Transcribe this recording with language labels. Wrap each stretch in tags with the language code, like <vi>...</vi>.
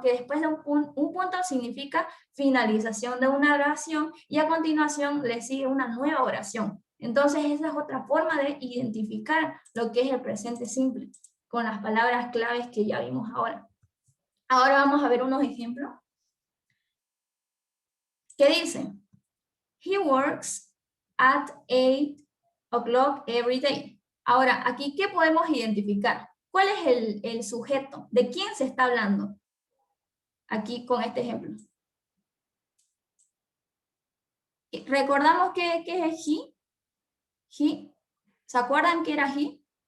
<es>Que después de un punto significa finalización de una oración y a continuación le sigue una nueva oración. Entonces esa es otra forma de identificar lo que es el presente simple, con las palabras claves que ya vimos ahora. Ahora vamos a ver unos ejemplos. ¿Qué dice?</es> <en>He works at 8 o'clock every day.</en> <es>Ahora, aquí, ¿qué podemos identificar? ¿Cuál es el sujeto? ¿De quién se está hablando? Aquí con este ejemplo. ¿Recordamos qué es he? He. ¿Se acuerdan qué era he?</es>